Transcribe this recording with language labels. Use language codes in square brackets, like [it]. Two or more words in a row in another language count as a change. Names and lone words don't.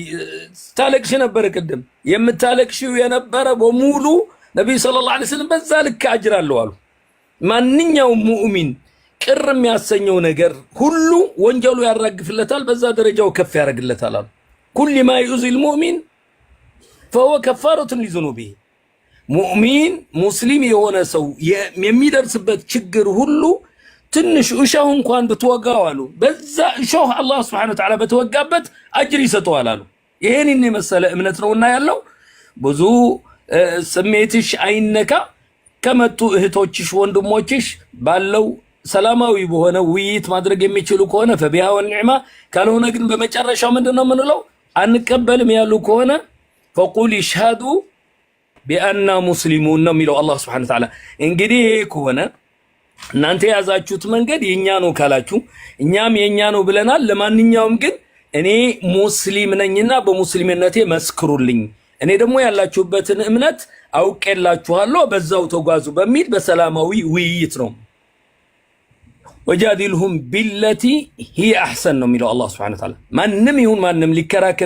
[am] ታለቅሽ ነበር፣ ቅድም የምታለቅሽው የነበረ በሙሉ ነብዩ [ar] صلى الله عليه وسلم [am] በዛ ልክ አጅር አለው አሉ። ማንኛውም ሙእሚን ቅር የሚያሰኘው ነገር ሁሉ ወንጀሉ ያራግፍለታል፣ በዛ ደረጃው ከፍ ያደርግለታል አሉ። [ar] كل ما يزيل مؤمن فهو كفارة لذنوبه። [am] ሙእሚን ሙስሊም የሆነ ሰው የሚደርስበት ችግር ሁሉ ትንሽ እሾህ እንኳን ብትወጋው አሉ በዛ እሾህ አላህ [ar] سبحانه وتعالى [am] በተወጋበት አጅር ይሰጠዋል አሉ። ይሄንን የመሰለ እምነት ነውና ያለው። ብዙ ስሜትሽ አይነካ። ከመጡ እህቶችሽ ወንድሞችሽ ባለው ሰላማዊ በሆነ ውይይት ማድረግ የሚችሉ ከሆነ [ar] فبها ونعمت፣ [am] ካልሆነ ግን በመጨረሻው ምንድነው ምንለው አንቀበልም ያሉ ከሆነ [ar] فقول يشهدوا بأننا مسلمون [am] ነው የሚለው አላህ [ar] سبحانه وتعالى። [am] እንግዲህ ይሄ ከሆነ እናንተ ያዛችሁት መንገድ የኛ ነው ካላችሁ እኛም የኛ ነው ብለናል። ለማንኛውም ግን እኔ ሙስሊም ነኝና በሙስሊምነቴ መስክሩልኝ፣ እኔ ደግሞ ያላችሁበትን እምነት አውቄላችኋለሁ፣ በዛው ተጓዙ በሚል በሰላማዊ ውይይት ነው [ar] وجادلهم بالتي هي أحسن [am] ነው የሚለው [ar] الله سبحانه وتعالى። [am] ማንም ይሁን ማንም ሊከራከር